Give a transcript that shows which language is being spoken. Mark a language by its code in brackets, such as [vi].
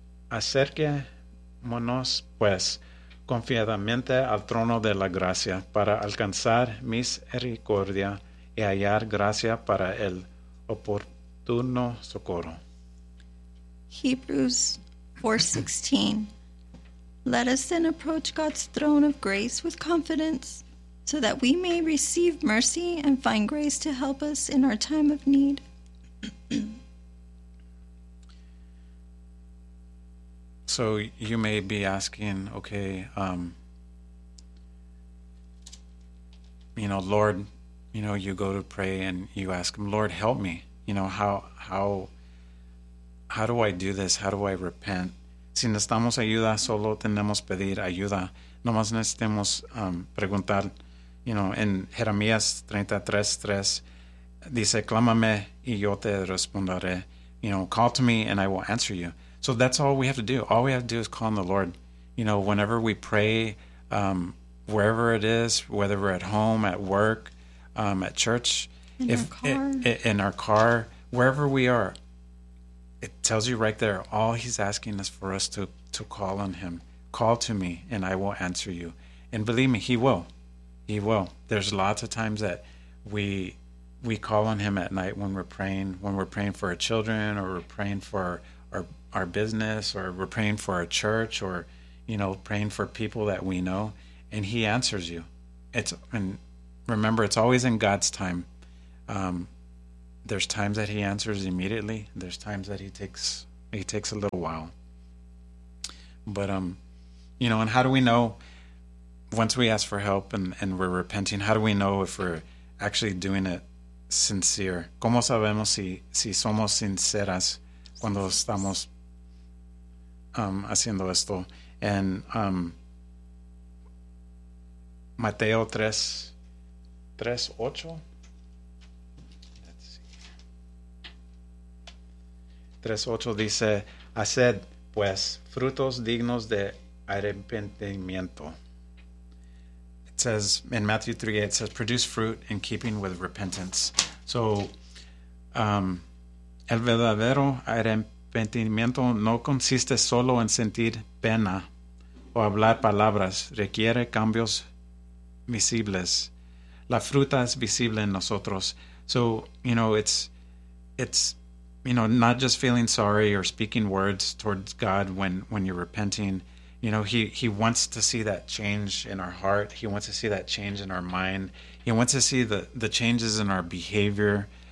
[es] Acerquémonos, pues, confiadamente al trono de la gracia para alcanzar misericordia y hallar gracia para el oportuno socorro. [en] Hebrews 4:16. Let us then approach God's throne of grace with confidence, so that we may receive mercy and find grace to help us in our time of need. So you may be asking, okay, Lord, you go to pray and you ask him, Lord, help me. How do I do this? How do I repent? [es] Si necesitamos ayuda, solo tenemos pedir ayuda. No más necesitamos preguntar. En Jeremías 33:3 dice, clámame y yo te responderé. [en] Call to me and I will answer you. So that's all we have to do. All we have to do is call on the Lord. Whenever we pray, wherever it is, whether we're at home, at work, at church, in our car, wherever we are, it tells you right there, all he's asking is for us to call on him. Call to me and I will answer you. And believe me, he will. He will. There's lots of times that we call on him at night when we're praying for our children, or we're praying for our business, or we're praying for our church, or praying for people that we know, and he answers you. And remember, it's always in God's time. There's times that he answers immediately. There's times that he takes a little while. But how do we know? Once we ask for help and we're repenting, how do we know if we're actually doing it sincere? [es] ¿Cómo sabemos si somos sinceras cuando estamos haciendo esto? [en] And Mateo 3:8. Let's see. [es] 3:8 dice, haced, pues, frutos dignos de arrepentimiento. [en] Says in Matthew 3:8, it says produce fruit in keeping with repentance. [es] So el verdadero arrepentimiento no consiste solo en sentir pena o hablar palabras, requiere cambios visibles. La fruta es visible en nosotros. [en] So it's not just feeling sorry or speaking words towards God when you're repenting. He wants to see that change in our heart. He wants to see that change in our mind. He wants to see the changes in our behavior.